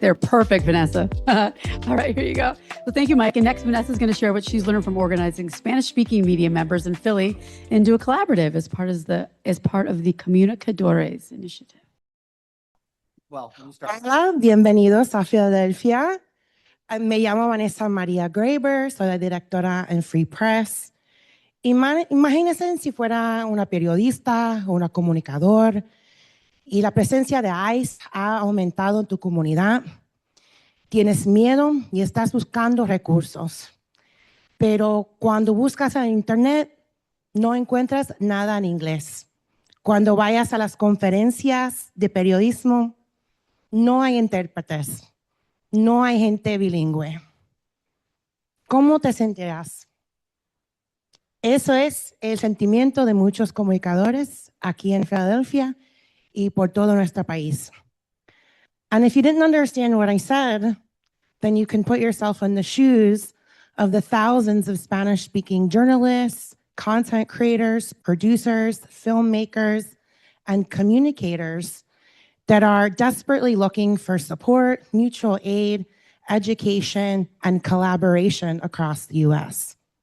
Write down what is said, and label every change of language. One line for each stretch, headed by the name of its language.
English: They're perfect, Vanessa. All right, here you go. So thank you, Mike. And next, Vanessa is going to share what she's learned from organizing Spanish-speaking media members in Philly into a collaborative as part of the Comunicadores initiative. Well, let me start.
Spanish: Hola, bienvenidos a Filadelfia. Me llamo Vanessa Maria Graber, soy la directora en Free Press. Imagínense si fuera una periodista o una comunicador y la presencia de ICE ha aumentado en tu comunidad. Tienes miedo y estás buscando recursos. Pero cuando buscas en Internet, no encuentras nada en inglés. Cuando vayas a las conferencias de periodismo, no hay intérpretes. No hay gente bilingüe. ¿Cómo te sentirás? Eso es el sentimiento de muchos comunicadores aquí en Filadelfia y por todo nuestro país.
English: And if you didn't understand what I said, then you can put yourself in the shoes of the thousands of Spanish-speaking journalists, content creators, producers, filmmakers, and communicators that are desperately looking for support, mutual aid, education, and collaboration across the U.S.